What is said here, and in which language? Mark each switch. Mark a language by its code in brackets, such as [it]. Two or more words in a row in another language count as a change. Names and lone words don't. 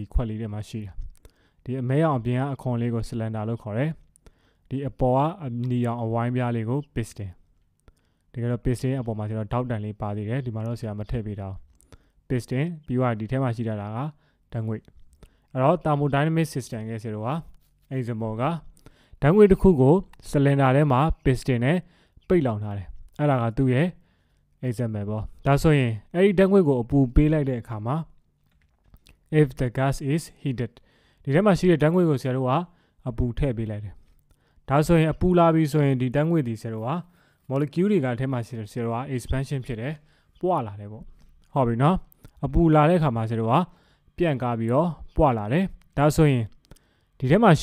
[my] ခွက်လေးထဲမှာရှိတာဒီအမဲရောင်အပြင်ကအခွန်လေးကို cylinder လို့ခေါ်တယ်ဒီအပေါ်ကအနီရောင်အဝိုင်းပြားလေးကို piston တကယ်တော့ piston အပေါ်မှာဆိုတော့ထောက်တန်လေးပါသေးတယ်ဒီမှာတော့ဆရာမထည့်ပေးတော့ piston ပြီးတော့ဒီထဲမှာရှိတာကဓာတ်ငွေ့အဲ့တော့ [en] thermodynamic system [my] ရဲ့ဆိုတော့ example ကဓာတ်ငွေ့တစ်ခုကို cylinder ထဲမှာ piston နဲ့ပိတ်လောင်ထားတယ်အဲ့ဒါကသူ့ရဲ့ example ပေါ့ဒါဆိုရင်အဲ့ဒီဓာတ်ငွေ့ကိုအပူပေးလိုက်တဲ့အခါမှာ [en] if the gas is heated [my] ဒီထဲမှာရှိတဲ့ဓာတ်ငွေ့ကိုဆရာတို့ကအပူထည့်ပေးလိုက်တယ်ဒါဆိုရင်အပူလာပြီဆိုရင်ဒီဓာတ်ငွေ့ဒီဆရာတို့က molecule တွေကထဲမှာဆရာတို့က expansion ဖြစ်တယ်ပွာလာတယ်ပေါ့ဟုတ်ပြီနော်အပူလာတဲ့အခါမှာဆရာတို့ကပြန့်ကားပြီးတော့ပွာလာတယ်ဒါဆိုရင်ဒီထဲမှာ